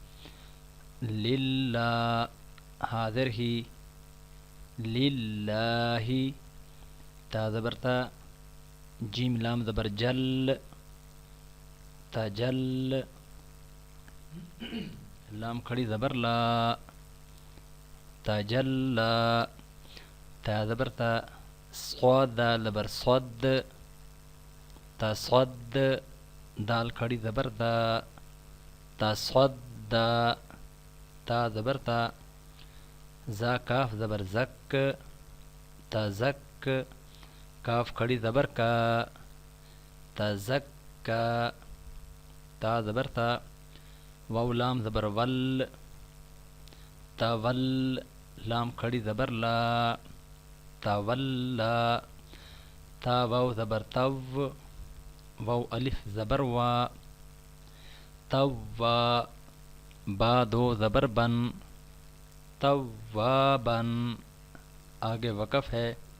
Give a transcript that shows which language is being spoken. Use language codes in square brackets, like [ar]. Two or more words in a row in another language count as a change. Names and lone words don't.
[ur] للہ حاضر ہی، للہ تا زبر تا، جیم لام زبر جل، تجل، لام کھڑی زبر لا، تجلا، تا زبر تا، صاد زبر صد، تصد، دال کھڑی زبر دا، تصد، تا زبر تا، زا کاف زبر زک، تزک، کاف کھڑی زبر کا، تزکا، تا زبر تا، واو لام زبر ول، تول، لام کھڑی زبر لا، تولا، تا واو زبر تو، واو الف زبر وا، توا، با دو زبر بن، توابن، آگے وقف ہے،